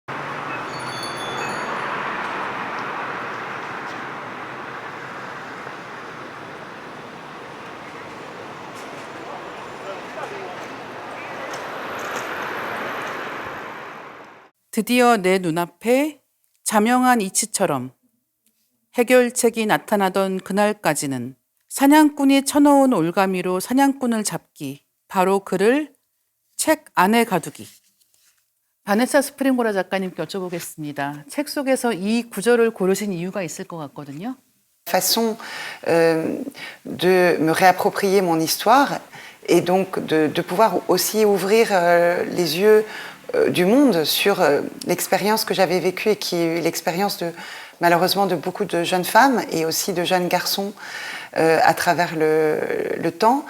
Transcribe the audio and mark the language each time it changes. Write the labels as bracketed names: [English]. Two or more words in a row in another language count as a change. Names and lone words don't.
[Korean] 드디어 내 눈앞에 자명한 이치처럼 해결책이 나타나던 그날까지는 사냥꾼이 쳐놓은 올가미로 사냥꾼을 잡기, 바로 그를 책 안에 가두기. 바네사 스프링고라 작가님께 여쭤보겠습니다. 책 속에서 이 구절을 고르신 이유가 있을 것 같거든요. [French] Façon de me réapproprier mon histoire et donc de pouvoir aussi ouvrir les yeux du monde sur l'expérience que j'avais vécue et qui est l'expérience de malheureusement de beaucoup de jeunes femmes et aussi de jeunes garçons à travers le temps.